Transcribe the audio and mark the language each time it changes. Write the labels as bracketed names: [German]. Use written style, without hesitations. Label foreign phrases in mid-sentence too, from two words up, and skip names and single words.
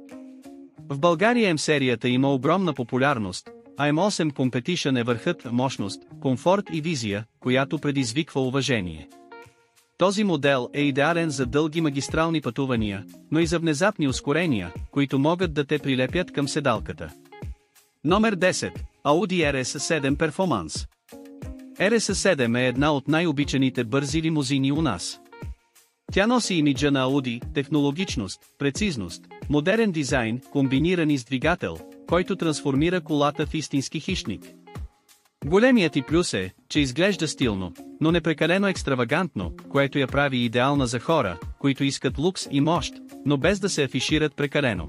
[Bulgarian] В България М-серията има огромна популярност, а M8 Competition е върхът мощност, комфорт и визия, която предизвиква уважение. Този модел е идеален за дълги магистрални пътувания, но и за внезапни ускорения, които могат да те прилепят към седалката. Номер 10. Audi RS7 Performance. RS7 е една от най-обичаните бързи лимузини у нас. Тя носи имиджа на Audi, технологичност, прецизност, модерен дизайн, комбинирани с двигател, който трансформира колата в истински хищник. Големият и плюс е, че изглежда стилно, но не прекалено екстравагантно, което я прави идеална за хора, които искат лукс и мощ, но без да се афишират прекалено.